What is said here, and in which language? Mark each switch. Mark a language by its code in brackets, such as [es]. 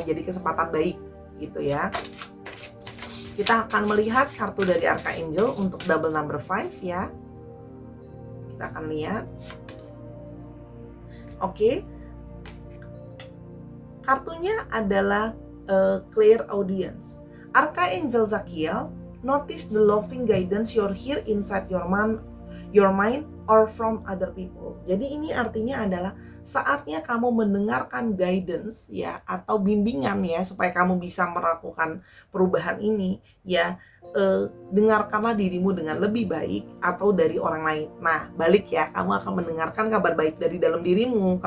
[id] Jadi kesempatan baik gitu, ya. Kita akan melihat kartu dari Archangel untuk double number 5, ya. Kita akan lihat. Oke. Kartunya adalah clear audience. [en] Archangel Zachiel, notice the loving guidance you're here inside your mind or from other people. [id] Jadi ini artinya adalah saatnya kamu mendengarkan guidance, ya, atau bimbingan, ya, supaya kamu bisa melakukan perubahan ini, ya. Dengarkanlah dirimu dengan lebih baik atau dari orang lain. Nah, balik, ya, kamu akan mendengarkan kabar baik dari dalam dirimu.